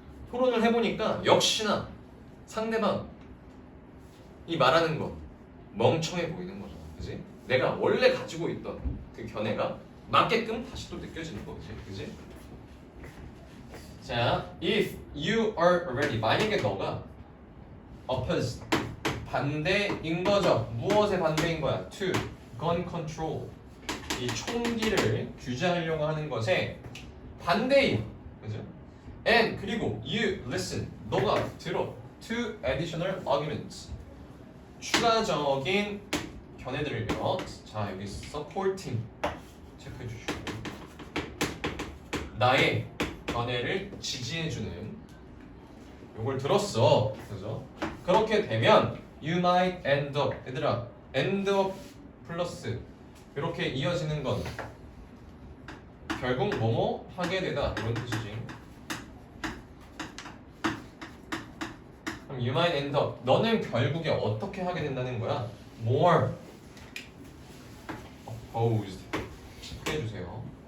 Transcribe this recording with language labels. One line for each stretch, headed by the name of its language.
Korean: 토론을 해보니까 역시나 상대방 이 말하는 거 멍청해 보이는 거죠. 그지? 내가 원래 가지고 있던 그 견해가 맞게끔 다시 또 느껴지는 거지. 그지?
English: 자, if you are ready
Korean: 만약에 너가
English: opposed
Korean: 반대인 거죠. 무엇의 반대인 거야?
English: To gun control.
Korean: 이 총기를 규제하려고 하는 것에 반대인, 그죠?
English: And
Korean: 그리고
English: you listen.
Korean: 너가 들어.
English: To additional arguments.
Korean: 추가적인 견해들을요. 자 여기 supporting 체크해 주시고 나의 견해를 지지해주는 요걸 들었어. 그죠? 그렇게 되면
English: you might end up
Korean: 얘들아 end up 플러스 이렇게 이어지는 건 결국 뭐뭐 하게 되다 이런 뜻이지. 그럼
English: you might end up
Korean: 너는 결국에 어떻게 하게 된다는 거야?
English: more opposed
Korean: 해주세요.